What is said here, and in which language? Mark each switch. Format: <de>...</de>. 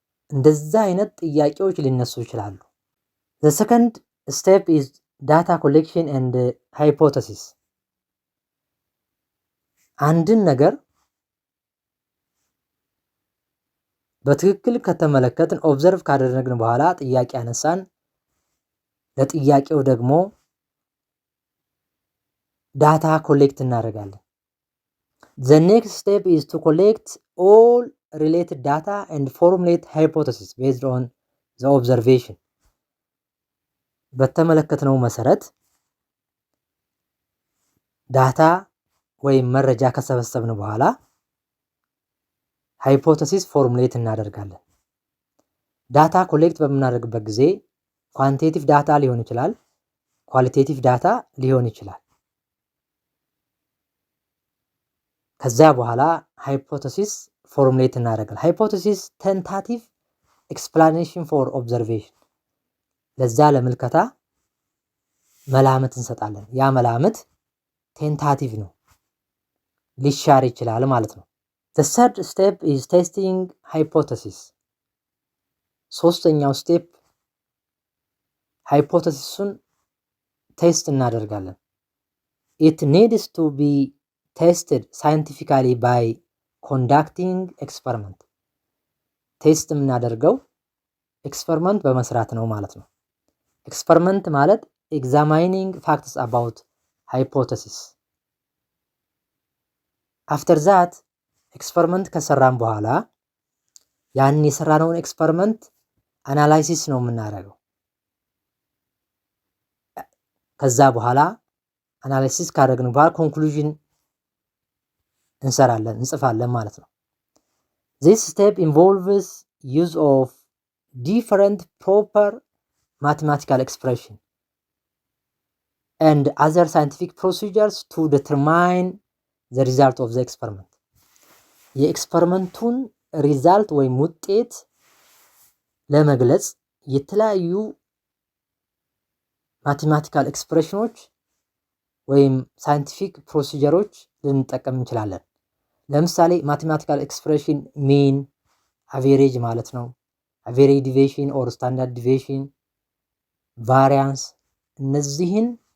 <am>እንደዛ አይነት ጥያቄዎች ሊነሱ ይችላሉ።</am> <en>the second step is data collection and hypothesis።</en> <am>አንድን ነገር በትክክል ከተመለከትን ኦብዘርቭ ካደረግን በኋላ ጥያቄ አነሳን። ለጥያቄው ደግሞ ዳታ ኮሌክት እናደርጋለን።</am> <en>The next step is to collect all related data and formulate hypothesis based on the observation.</en> <am>በተመለከትነው መሰረት ዳታ ወይም መረጃ ከሰበሰብን በኋላ ሃይፖቴሲስ ፎርሙሌት እናደርጋለን። ዳታ ኮሌክት በምናደርግበት ጊዜ ኳንቲቴቲቭ ዳታ ሊሆን ይችላል፣ ኳሊቴቲቭ ዳታ ሊሆን ይችላል። ከዛ በኋላ ሃይፖቴሲስ ፎርሙሌት እናደርጋለን። ሃይፖቴሲስ ቴንታቲቭ ኤክስፕላኔሽን ፎር ኦብዘርቬሽን፣ ለዛ ለምልከታ መላምት እንሰጣለን። ያ መላምት ቴንታቲቭ ነው፣ ሊሻር ይችላል ማለት ነው።</am> <en>The third step is testing hypothesis.</en> <am>ሶስተኛው ስቴፕ ሃይፖቴሲሱን ቴስት እናደርጋለን።</am> <en>It needs to be tested scientifically by conducting experiment.</en> <am>ቴስት የምናደርገው ኤክስፐሪመንት በመስራት ነው ማለት ነው። ኤክስፐሪመንት ማለት</am> <en>examining facts about hypothesis. After that</en> <am>ኤክስፐሪመንት ከሰራን በኋላ ያን የሰራነውን ኤክስፐሪመንት አናላይሲስ ነው የምናደርገው። ከዛ በኋላ አናላይሲስ ካደረግን በኋላ ኮንክሉዥን እንጽፋለን ማለት ነው።</am> <en>This step involves use of different proper mathematical expression and other scientific procedures to determine the result of the experiment.</en> <am>የኤክስፐሪመንቱን ሪዛልት ወይም ውጤት ለመግለጽ የተለያዩ ማቴማቲካል ኤክስፕሬሽኖች ወይም ሳይንቲፊክ ፕሮሲጀሮች ልንጠቀም እንችላለን። ለምሳሌ ማቴማቲካል ኤክስፕሬሽን ሚን አቬሬጅ ማለት ነው። አቬሬጅ ዲቪዬሽን ኦር ስታንዳርድ ዲቪዬሽን፣ ቫሪያንስ፣ እነዚህን</am>